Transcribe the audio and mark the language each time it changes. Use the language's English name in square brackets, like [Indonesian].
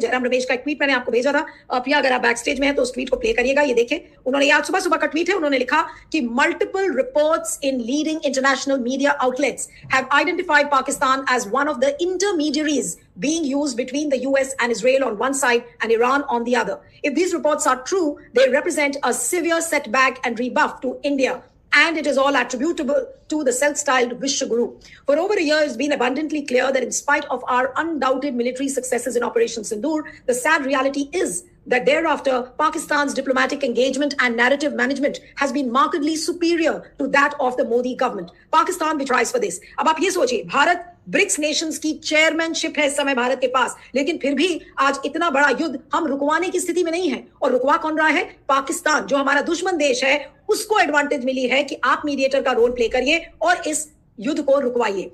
[Hindi] जयराम रमेश का एक ट्वीट मैंने आपको भेजा था। प्रिया, अगर आप बैक स्टेज में हैं तो उस ट्वीट को प्ले करिएगा। ये देखें, उन्होंने आज सुबह सुबह का ट्वीट है। उन्होंने लिखा कि [English] Multiple reports in leading international media outlets have identified Pakistan as one of the intermediaries being used between the US and Israel on one side and Iran on the other. If these reports are true, they represent a severe setback and rebuff to India, and it is all attributable to the self-styled Vishwaguru. For over a year, it's been abundantly clear that in spite of our undoubted military successes in Operation Sindoor, the sad reality is that thereafter, Pakistan's diplomatic engagement and narrative management has been markedly superior to that of the Modi government. Pakistan will rise for this. [Hindi] अब आप ये सोचिए, Bharat BRICS Nations की chairmanship है इस समय भारत के पास, लेकिन फिर भी आज इतना बड़ा युद्ध हम रुकवाने की स्थिति में नहीं है। और रुकवा कौन रहा है? पाकिस्तान, जो हमारा दुश्मन देश है, उसको एडवांटेज मिली है कि आप मीडिएटर का रोल प्ले करिए और इस युद्ध को रुकवाइए।